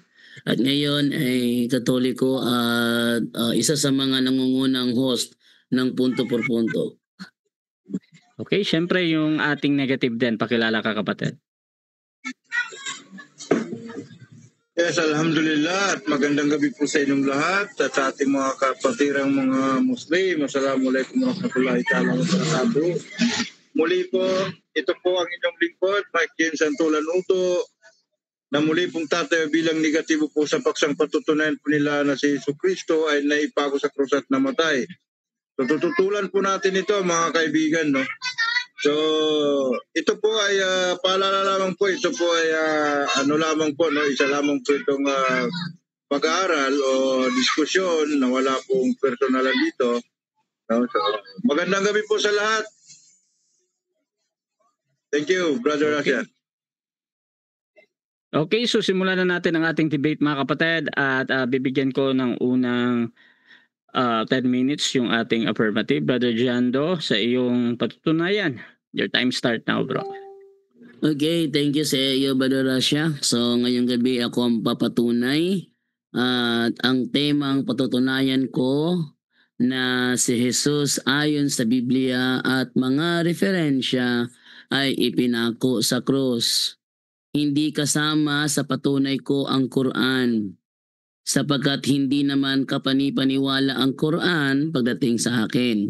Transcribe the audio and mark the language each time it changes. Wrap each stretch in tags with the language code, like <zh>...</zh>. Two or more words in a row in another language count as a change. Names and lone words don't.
<tl>At ngayon ay Katoliko at isa sa mga nangungunang host ng Punto por Punto. Okay, syempre yung ating negative din, pakilala ka kapatid. Yes, alhamdulillah at magandang gabi po sa inyong lahat at sa ating mga kapatirang mga Muslim.</tl> <ar>السلام عليكم ورحمة الله تعالى وبركاته.</ar> <tl>Muli po, ito po ang inyong lingkod, Mike Jen Santulanuto, na muli pong tatayo bilang negatibo po sa paksang patutunayan po nila na si Jesucristo ay naipako sa krus at namatay. So tututulan po natin ito mga kaibigan, no? So, ito po ay paalala lamang po, ito po ay lamang po, no? Isa lamang po itong pag-aaral o diskusyon na wala pong personalan dito. No? So, magandang gabi po sa lahat.</tl> <en>Thank you, Brother Rasian.</en> <tl>Okay, so simulan na natin ang ating debate mga kapatid at bibigyan ko ng unang 10 minutes yung ating affirmative. Brother Jando, sa iyong patutunayan.</tl> <en>Your time start now, bro. Okay, thank you</en> <tl>sa iyo, Brother Russia. So ngayong gabi ako ang papatunay at ang temang patutunayan ko na si Jesus ayon sa Biblia at mga referensya ay ipinako sa krus. Hindi kasama sa patunay ko ang Quran, sapagkat hindi naman kapanipaniwala ang Quran pagdating sa akin.</tl>